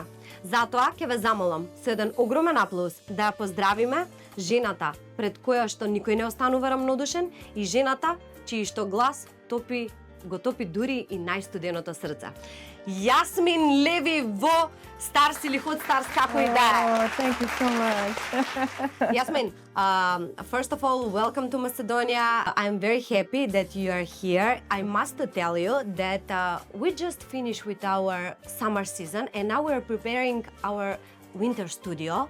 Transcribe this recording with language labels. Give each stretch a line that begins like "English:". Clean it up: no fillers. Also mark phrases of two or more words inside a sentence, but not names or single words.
Macedonian: Затоа ќе ве замолам со еден огромен аплауз да ја поздравиме жената пред која што никој не останува рамнодушен и жената чиј што глас го топи дури и најстуденото срце. Јасмин Леви во Старс или Hot Stars, како и да е.
English: Oh, thank you so much. Yasmin, first of all, welcome to Macedonia. I'm very happy that you are here. I must tell you that we just finished with our summer season and now we're preparing our winter studio.